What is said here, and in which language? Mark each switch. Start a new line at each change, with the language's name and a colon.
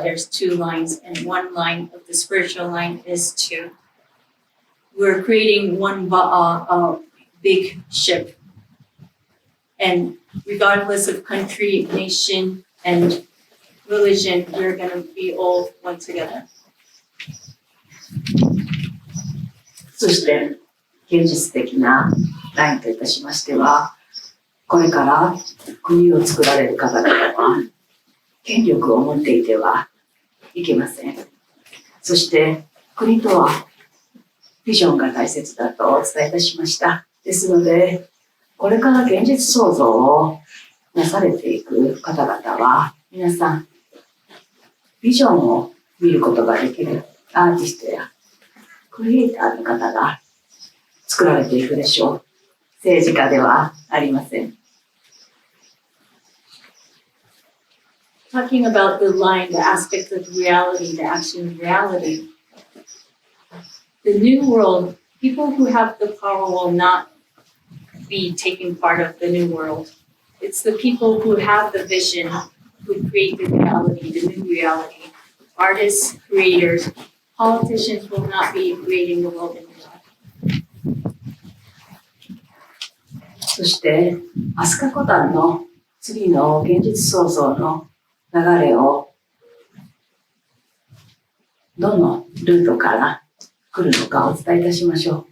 English: There's 2 lines, and one line of the spiritual line is to we're creating one big ship, and regardless of country, nation, and religion, we're going to be all one together.
Japanese: そして、現実的なラインといたしましては、これから国を作られる方々は、権力を持っていてはいけません。そして国とはビジョンが大切だとお伝えいたしました。ですので、これから現実創造をなされていく方々は、皆さん、ビジョンを見ることができるアーティストやクリエイターの方が作られていくでしょう。政治家ではありません。
English: Talking about the line, the aspect of reality, the action of reality. The new world, people who have the power will not be taking part of the new world. It's the people who have the vision, who create the reality, the new reality. Artists, creators, politicians will not be creating the world anymore.
Japanese: そして、飛鳥コタンの次の現実創造の流れをどのルートから来るのかお伝えいたしましょう。